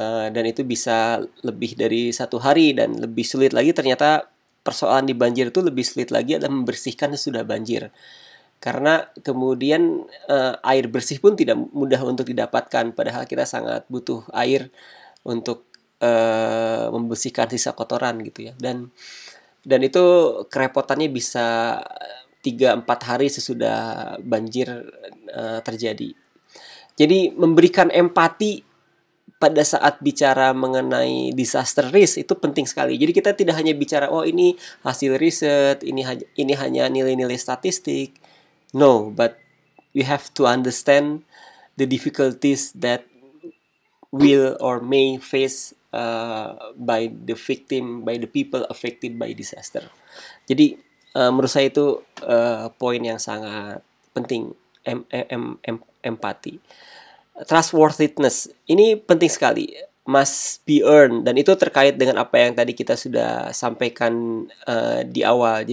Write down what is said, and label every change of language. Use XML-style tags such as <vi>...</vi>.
<id>dan itu bisa lebih dari 1 hari, dan lebih sulit lagi ternyata persoalan di banjir itu lebih sulit lagi adalah membersihkan sesudah banjir, karena kemudian air bersih pun tidak mudah untuk didapatkan, padahal kita sangat butuh air untuk membersihkan sisa kotoran gitu ya, dan itu kerepotannya bisa 3-4 hari sesudah banjir terjadi. Jadi memberikan empati pada saat bicara mengenai disaster risk itu penting sekali. Jadi kita tidak hanya bicara ini hasil riset, ini hanya nilai-nilai statistik.</id> <en>No, but we have to understand the difficulties that will or may face by the victim, by the people affected by disaster.</en> <id>Jadi menurut saya itu poin yang sangat penting, empati. Trustworthiness ini penting sekali,</id> <en>must be earned,</en> <id>dan itu terkait dengan apa yang tadi kita sudah sampaikan di awal.</id>